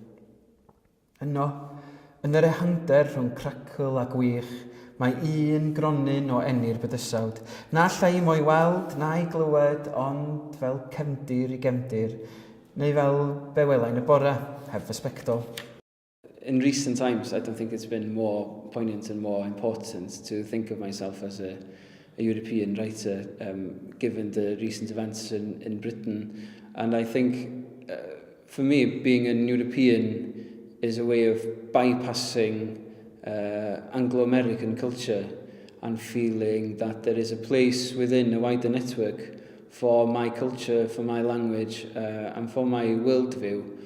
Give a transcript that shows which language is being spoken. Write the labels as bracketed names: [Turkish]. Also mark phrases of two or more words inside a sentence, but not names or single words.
[Welsh] Yno, yn yr ehander rhwng cracl a gwych, mae un gronyn o enni'r bydysawd, na allai mo'i weld, na i glywed, ond fel cefndir i gefndir, neu fel be welai'n y bore, heb ysbectol. [English] In recent times, I don't think it's been more poignant and more important to think of myself as a European writer, given the recent events in Britain. And I think, for me, being an European is a way of bypassing Anglo-American culture and feeling that there is a place within a wider network for my culture, for my language, and for my worldview,